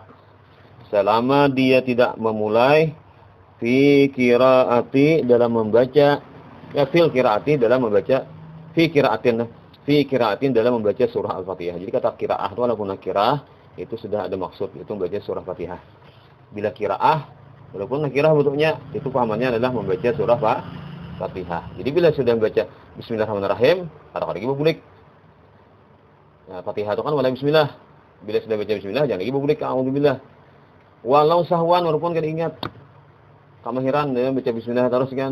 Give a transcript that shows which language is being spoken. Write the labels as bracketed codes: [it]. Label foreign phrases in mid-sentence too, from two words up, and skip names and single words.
[id] Selama dia tidak memulai [ar] في قراءة [id] dalam membaca [ar] في القراءة [id] dalam membaca [ar] في قراءة [id] dalam membaca surah Al-Fatihah. Jadi kata qiraah itu walaupun nakirah itu sudah ada maksud, itu membaca surah Fatihah. Bila qiraah walaupun nakirah bentuknya itu pahamannya adalah membaca surah Fatihah. Jadi bila sudah membaca bismillahirrahmanirrahim, ada lagi bulik. Nah, Fatihah itu kan mulai bismillah. Bila sudah baca bismillah, jangan lagi bulik a'udzubillah. Walau sahwan, walaupun kan ingat kemahiran dia baca bismillah terus kan.